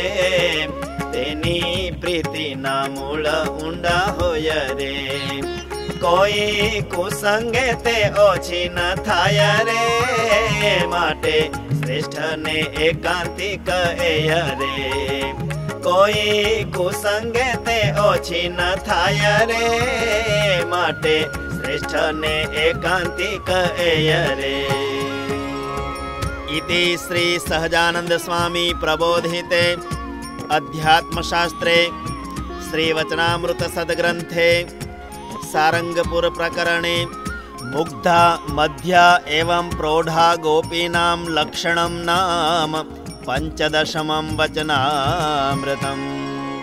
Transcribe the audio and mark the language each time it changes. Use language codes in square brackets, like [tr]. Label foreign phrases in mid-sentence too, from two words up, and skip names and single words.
[gu] તેની પ્રીતિના મૂળ ઊંડા હોય રે કોઈ કુસંગે તે ઓછી ન થાય રે માટે શ્રેષ્ઠ ને એકાંતિક એ રે કોઈ કુસંગે તે ઓછી ન થાય રે માટે શ્રેષ્ઠ ને એકાંતિક એ રે [sa] इति श्री सहजानंद स्वामी प्रबोधिते अध्यात्मशास्त्रे श्री वचनामृत सद्ग्रंथे सारंगपुर प्रकरणे मुग्धा मध्या एवं प्रौढ़ा गोपीनां लक्षणं नाम 15 वचनामृतम्।